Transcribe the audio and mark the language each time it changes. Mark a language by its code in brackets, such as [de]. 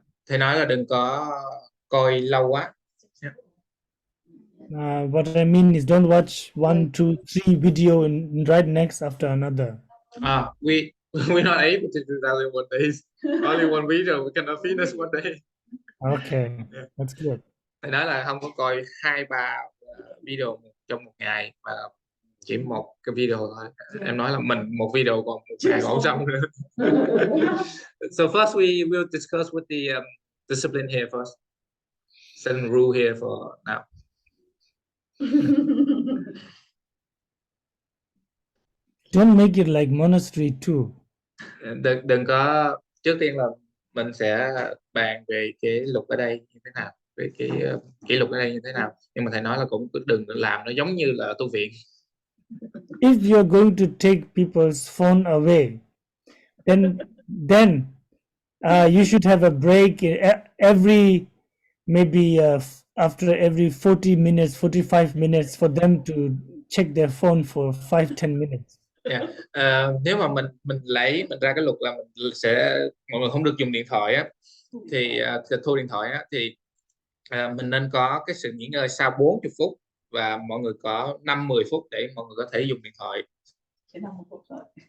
[vi] Thầy nói là đừng có coi lâu quá. [en] Yeah. What I mean is don't watch 1, 2, 3 video and right next after another. We're not able to do that in one day. Only one video, we cannot finish one day. Okay, yeah. That's good. [vi] Thầy nói là không có coi 2-3 video trong một ngày, mà chỉ một cái video thôi. Em nói là mình một video còn một ngày còn xong nữa. [en] So first we will discuss with the discipline here first. Set a rule here for now. Don't make it like monastery too. [vi] Đừng có, trước tiên là mình sẽ bàn về cái luật ở đây như thế nào, về cái kỷ luật ở đây như thế nào, nhưng mà thầy nói là cũng đừng làm nó giống như là tu viện. [en] If you're going to take people's phone away, then You should have a break every maybe after every 40 minutes, 45 minutes for them to check their phone for 5-10 minutes. Yeah. [vi] Nếu mà mình ra cái luật là mình sẽ mọi người không được dùng điện thoại á, thì thu điện thoại á, thì mình nên có cái sự nghỉ ngơi sau 40 phút và mọi người có 5-10 phút để mọi người có thể dùng điện thoại. Chỉ 50 phút thôi.